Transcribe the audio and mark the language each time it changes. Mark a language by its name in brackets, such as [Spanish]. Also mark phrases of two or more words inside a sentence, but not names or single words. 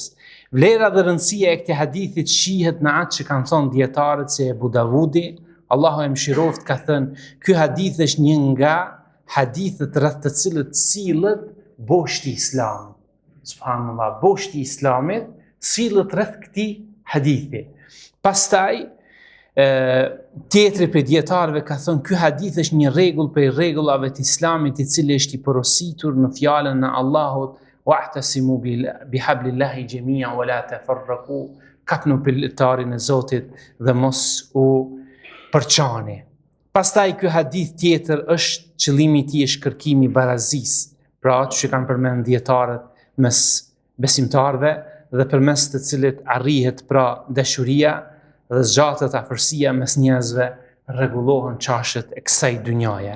[Albanian] Vlera dhe rëndësia e këtij hadithit shihet në atë që kanë thënë dietarët se Ebu Davudi, Allahu e mëshiroft, ka thënë, ky hadith është një nga hadithet rreth të cilët sillet boshti i Islamit. Subhanallah, boshti i Islamit sillet rreth këtij hadithi. Pastaj tjetri për dietarëve ka thënë, ky hadith është një rregull prej rregullave të Islamit, i cili është i porositur në fjalën e Allahut, [Arabic] واعتصموا بحبل الله جميعا ولا تفرقوا, [Albanian] kapnu piltarin e Zotit dhe mos u përçani. Pastaj ky hadith tjetër është qëllimi i tij është kërkimi i barazisë, pra që kanë përmend dietarët mes besimtarëve, dhe përmes të cilit arrihet pra dashuria dhe zgjatet afërsia mes njerëzve, rregullohen çështjet e kësaj dynjaje.